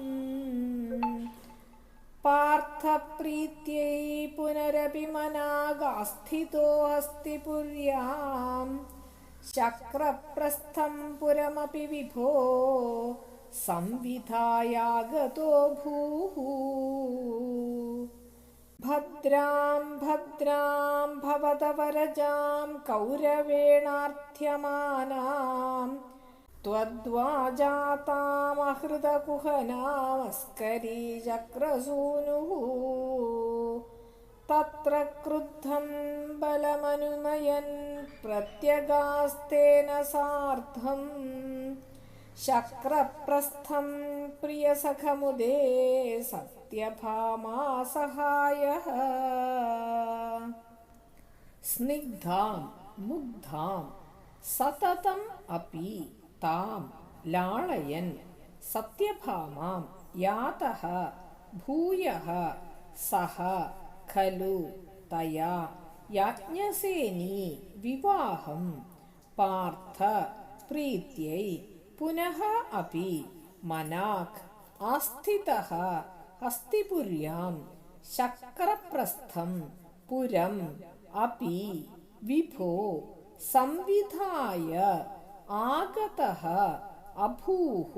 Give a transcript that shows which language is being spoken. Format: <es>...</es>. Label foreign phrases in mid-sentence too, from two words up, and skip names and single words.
<sa>പാർത്ഥപ്രീത്यै പുനരപി മനാഗാസ്ഥിതോ അസ്തി പുര്യാം ശക്രപ്രസ്ഥം പുരമപി വിഭോ സംവിധായാഗതോ ഭൂഃ. ഭദ്രാം ഭദ്രാം ഭവതവരജാം കൗരവേണാർത്ഥ്യമാനാം त्वद्वाजातामहृतकुहनामस्करीचक्रसूनुः. तत्र क्रुद्धं बलमनुनयन् प्रत्यगास्तेन सार्धं शक्रप्रस्थं प्रियसखमुदे सत्यभामासहायः. स्निग्धां मुग्धां सततम् अपि താം ലാളയൻ സത്യഭാമാം യാതഃ ഭൂയഃ സഹ ഖലു തയാ യാജ്ഞസേനീ വിവാഹം. പാർത്ഥ പ്രീത്यै പുനഃ അപി മനാഗ് ആസ്ഥിതഃ ഹസ്തിപുര്യാം ശക്രപ്രസ്ഥം പുരം അപി വിഭോ സംവിധായ ആഗതഃ അഭൂഃ.</sa>